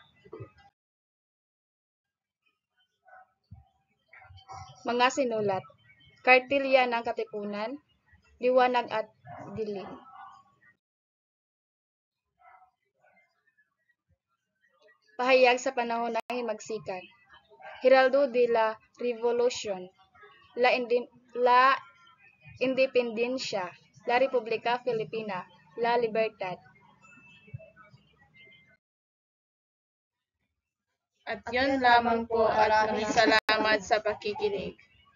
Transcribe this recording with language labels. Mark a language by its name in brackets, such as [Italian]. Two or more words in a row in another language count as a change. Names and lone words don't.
[Filipino] Mga sinulat, Kartilya ng Katipunan, Liwanag at Dilim. Pahayag sa panahon ng himagsikan, Heraldo de la Revolución, La Independencia, La República Filipina, La Libertad. At yun lamang po at maraming salamat sa pakikinig.